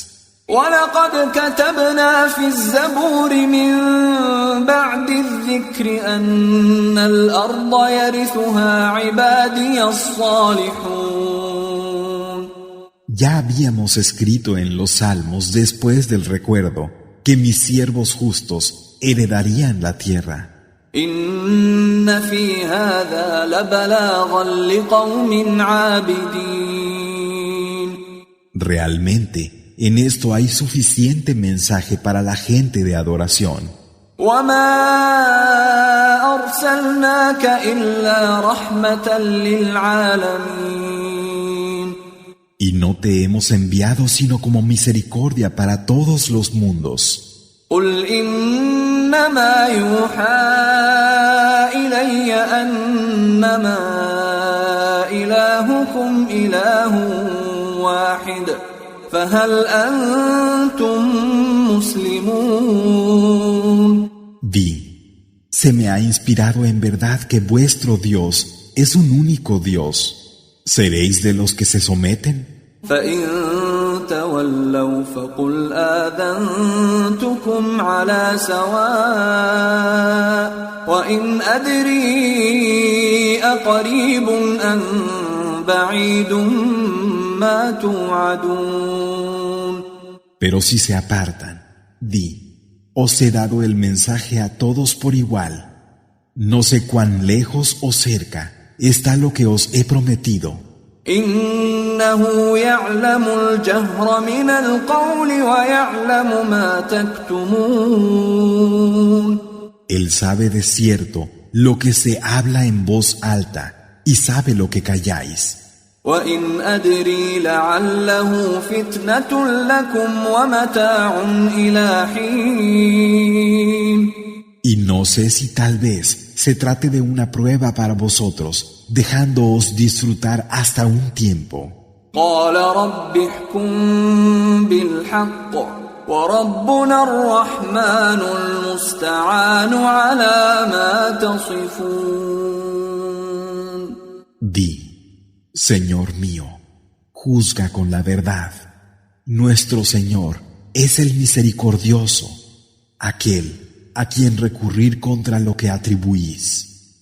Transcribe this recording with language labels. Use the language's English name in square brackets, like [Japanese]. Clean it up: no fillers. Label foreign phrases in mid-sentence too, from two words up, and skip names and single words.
[Arabic] وَلَقَدْ كَتَبْنَا فِي الزَّبُورِ مِن بَعْدِ الذِّكْرِ أَنَّ الْأَرْضَ يَرِثُهَا عِبَادِيَ الصَّالِحُونَ. [Spanish] Ya habíamos escrito en los salmos después del recuerdo que mis siervos justos heredarían la tierra. [Arabic] إِنَّ فِي هَذَا لَبَلَاغًا لِقَوْمٍ عَابِدِينَ. [Spanish] Realmente, en esto hay suficiente mensaje para la gente de adoración. [Arabic] وَمَا أَرْسَلْنَاكَ إِلَّا رَحْمَةً لِلْعَالَمِينَ. [Spanish] Y no te hemos enviado sino como misericordia para todos los mundos. [Arabic] قُلْ إِنَّمَا يُوحَى إِلَيَّ أَنَّمَا إِلَٰهُكُمْ إِلَٰهٌ وَاحِدٌ فَهَلْ أَنْتُمْ مُسْلِمُونَ. [Spanish] Di, se me ha inspirado en verdad que vuestro Dios es un único Dios. ¿Seréis de los que se someten? [Arabic] فَإِن تَوَلَّوْا فَقُلْ آذَنْتُكُمْ عَلَى سَوَاءٍ وَإِنْ أَدْرِي أَقَرِيبٌ أَمْ بَعِيدٌ مَا تُوعَدُونَ. [Spanish] Pero si se apartan, di, os he dado el mensaje a todos por igual. No sé cuán lejos o cerca está lo que os he prometido. [Arabic] إِنَّهُ يَعْلَمُ الْجَهْرَ مِنَ الْقَوْلِ وَيَعْلَمُ مَا تَكْتُمُونَ. [Spanish] Él sabe de cierto lo que se habla en voz alta y sabe lo que calláis. [Arabic] وَإِنْ أَدْرِي لَعَلَّهُ فِتْنَةٌ لَكُمْ وَمَتَاعٌ إِلَى حِينٍ. [Spanish] Y no sé si tal vez se trate de una prueba para vosotros, dejándoos disfrutar hasta un tiempo. [Arabic] قَالَ رَبِّ احْكُم بِالْحَقِّ وَرَبُّنَا الرَّحْمَنُ الْمُسْتَعَانُ عَلَى مَا تَصِفُونَ. [Spanish] Di, Señor mío, juzga con la verdad. Nuestro Señor es el misericordioso, aquel a quien recurrir contra lo que atribuís.